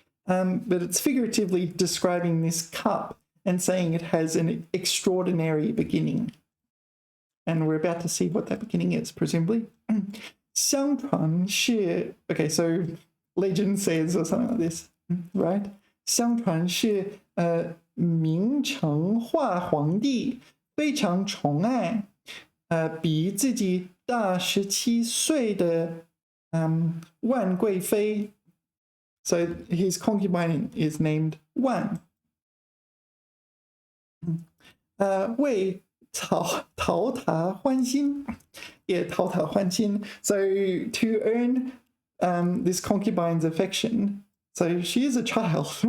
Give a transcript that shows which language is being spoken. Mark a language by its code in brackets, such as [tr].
[en] But it's figuratively describing this cup and saying it has an extraordinary beginning. And we're about to see what that beginning is, presumably. [zh] 相传是, [en] okay, so legend says or something like this, right? [zh] 相传是明成化皇帝非常宠爱比自己大17岁的万贵妃. [en] So his concubine is named Wan. [zh] 为讨他欢心. [en] Yeah, [zh] 讨他欢心. [en] So to earn this concubine's affection, so she is a child.